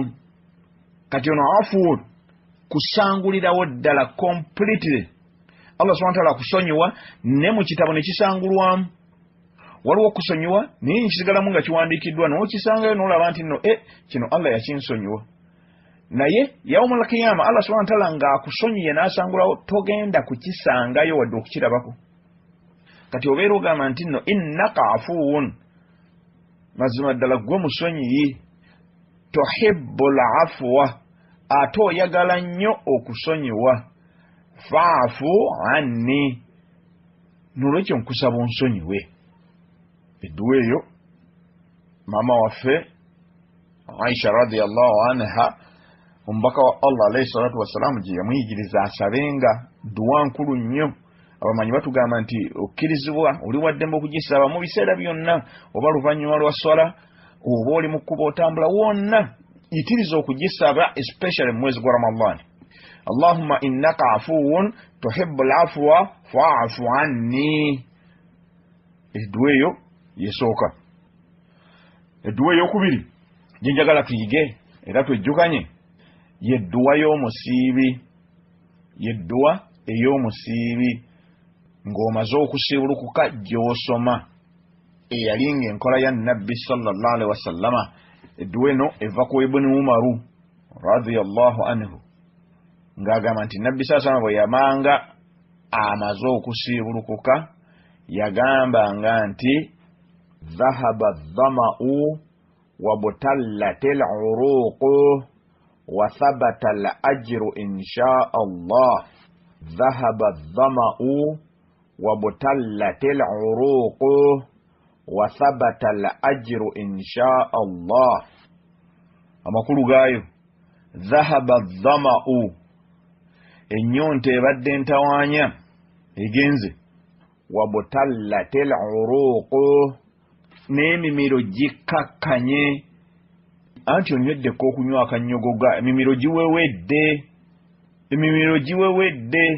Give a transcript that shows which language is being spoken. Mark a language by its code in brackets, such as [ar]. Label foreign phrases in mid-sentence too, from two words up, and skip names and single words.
[lg] Kati ono afuun kusangulirawo ddala completely. Allah [ar] سبحانه وتعالى [lg] kusonyiwa ne mu kitabo ne kisangulwamu. Waliwo kusonyiwa naye kisigalamu nga kiwandiikiddwa n'okisangayo n'olaba nti nno kino Allah yakinsonyiwa. Naye [ar] يوم القيامة [lg] Allah [ar] سبحانه وتعالى [lg] ng'akusonyiye n'asangulawo togenda kukisangayo wadde okukirabako. Kati obeera ogamba nti nno [ar] إنك عفو, [lg] mazima ddala gwe musonyiyi, [ar] تحب العفو, [lg] ate oyagala nnyo okusonyiwa, [ar] فاعف عني, [lg] n'olwekyo nkusaba onsonyiwe. Edduwa eyo mama waffe Aisha [ar] رضي الله عنها, [lg] omubaka wa Allah [ar] عليه الصلاة والسلام [lg] gye yamuyigiriza asabenga dduwa nkulu nnyo. Abamanyi batugamba nti okkirizibwa oli waddembe okugisaba mu biseera byonna, oba luvannyuma lwa swala, oba oli mu kkuba otambula, wonna yitiriza okugisaba, especially mu mwezi gwa Ramadhan. [ar] اللهم إنك عفو تحب العفو فاعف عني. [lg] Edduwa eyo yesooka. Edduwa ey'okubiri gye njagala tuyige era twejjukanye yedduwa y'omusiibi. Yedduwa ey'omusiibi ng'omaze okusiibulukuka gy'osoma eyalinga enkola ya Nabbi [ar] صلى الله عليه وسلم. [lg] Edduwa eno eva ku Ibn Umaru [ar] رضي الله عنه [lg] ng'agamba nti Nabbi sallallahu bwe yamanga amaze okusiibulukuka yagambanga nti [ar] ذهب الظمأ وابتلت العروق وثبت الأجر إن شاء الله. ذهب الظمأ وابتلت العروق وثبت الأجر إن شاء الله. [lg] Amakulu gaayo, [ar] ذهب الظمأ, [lg] ennyonta ebadde ntawaanya egenze, [ar] وابتلت العروق, [lg] n'emimiro gikkakkanye. Anti onyweddeko okunywa akannyogoga, emimiro giwewedde.